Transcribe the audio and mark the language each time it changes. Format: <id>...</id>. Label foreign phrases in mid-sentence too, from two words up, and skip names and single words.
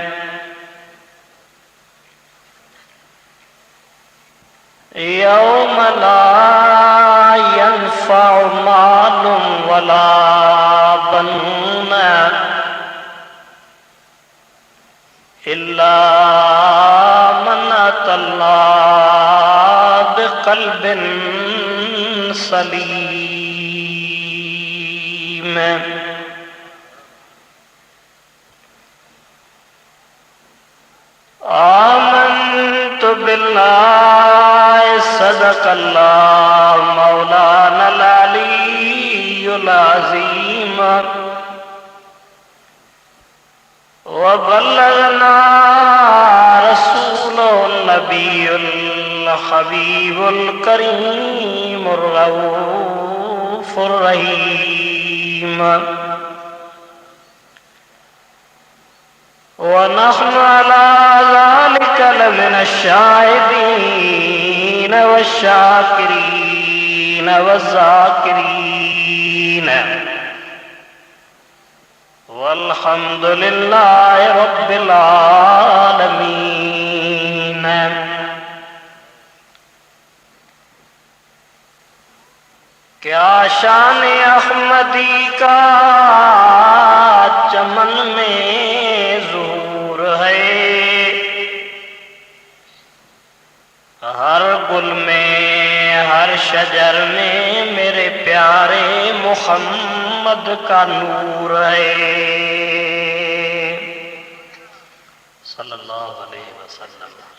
<ar>يوم لا ينفع مال ولا بنون إلا من أتى الله بقلب سليم. آمنت بالله صدق الله مولانا العلي العظيم وبلغنا رسوله النبي الحبيب الكريم الرؤوف الرحيم. ونحن على ذلك لمن الشاهدين والشاكرين والذاكرين والحمد لله رب العالمين.</ar> <hi>क्या शान अहमदी का चमन में ज़ुहूर है, हर गुल में हर शजर में मेरे प्यारे मुहम्मद का नूर है</hi> <ar>صلى الله عليه وسلم.</ar>